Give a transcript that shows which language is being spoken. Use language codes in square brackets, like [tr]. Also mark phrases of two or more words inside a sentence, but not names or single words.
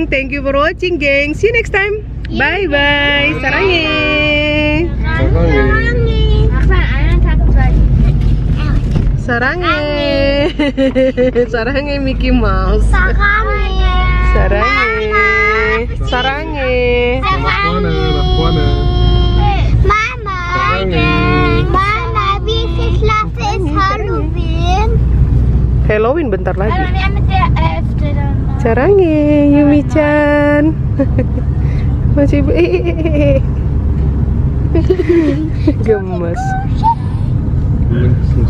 [en] Thank you for watching, geng. See you next time. Bye bye. Sarangnya. Sarange. [ko] Sarange Mickey Mouse. Sarange. Sarange. Sarange. [de] Nach vorne. Mama. [ko] Sarange. [de] Mama, wie viel Klasse ist Halloween? [id] Halloween bentar lagi. [de] Wir mit der 11. dann. [id] Sarange, Yumi-chan. Masih gemes.